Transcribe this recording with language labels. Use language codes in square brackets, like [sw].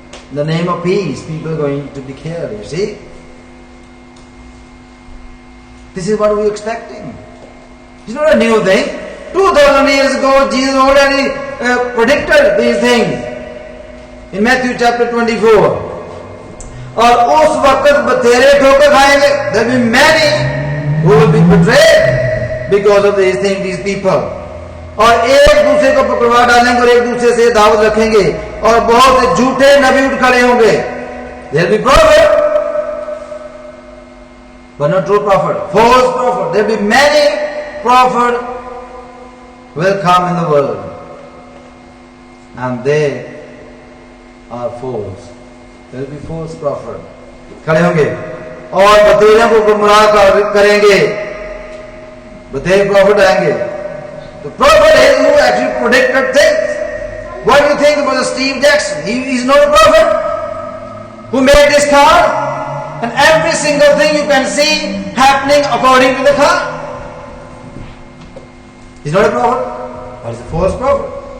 [en] In the name of peace, people are going to be killed, you see. This is what we're expecting. It's not a new thing. 2000 years ago, Jesus already predicted these things. In Matthew chapter 24. [hi] और उस वक्त बतेरे ठोकर खाएंगे. [en] There will be many who will be betrayed because of these things, these people. [hi] और एक दूसरे को पकड़वा डालेंगे और एक दूसरे से दावत रखेंगे और बहुत से झूठे नबी उठ खड़े होंगे. [en] There will be prophet, but not true prophet, false prophet. There will be many prophets will come in the world, and they are false. There will be false prophet. [hi] खड़े होंगे और बतेरों को गुमराह करेंगे. बतेरे prophet आएंगे. [en] The prophet is who actually predicted things. What do you think about Steve Jackson? He is not a prophet who made this car, and every single thing you can see happening according to the car. He's not a prophet, but he's a false prophet.